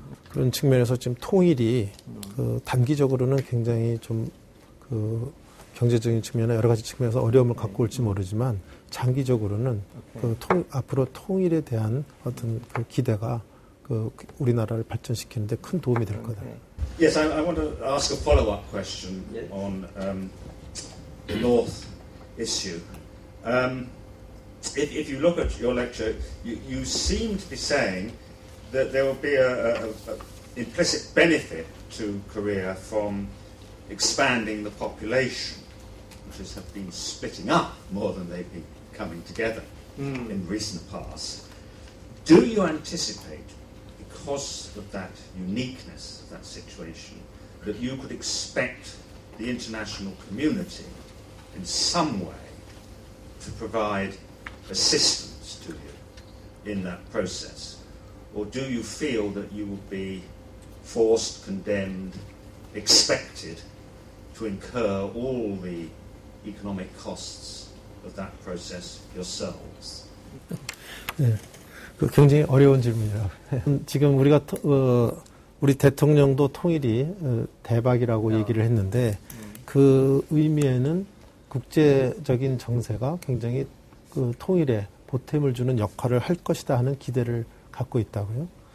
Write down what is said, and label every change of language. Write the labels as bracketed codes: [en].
[ko] 그런 측면에서 지금 통일이 단기적으로는 굉장히 좀 경제적인 측면이나 여러 가지 측면에서 어려움을 갖고 올지 모르지만 장기적으로는 앞으로 통일에 대한 어떤 그 기대가 우리나라를 발전시키는데 큰 도움이 될 거다. [en] Yes, I want to ask a follow-up question on the North issue. If you look at your lecture, you seem to be saying that there will be an implicit benefit to Korea from expanding the population, which have been splitting up more than they've been coming together in recent past. Do you anticipate, because of that uniqueness of that situation, that you could expect the international community in some way to provide assistance to you in that process? Or do you feel that you will be forced, condemned, expected to incur all the economic costs of that process yourselves? [ko] 네, 굉장히 어려운 질문이라고. 지금 우리 대통령도 통일이 대박이라고 얘기를 했는데 그 의미에는 국제적인 정세가 굉장히 그 통일에 보탬을 주는 역할을 할 것이다 하는 기대를 갖고 있다고요.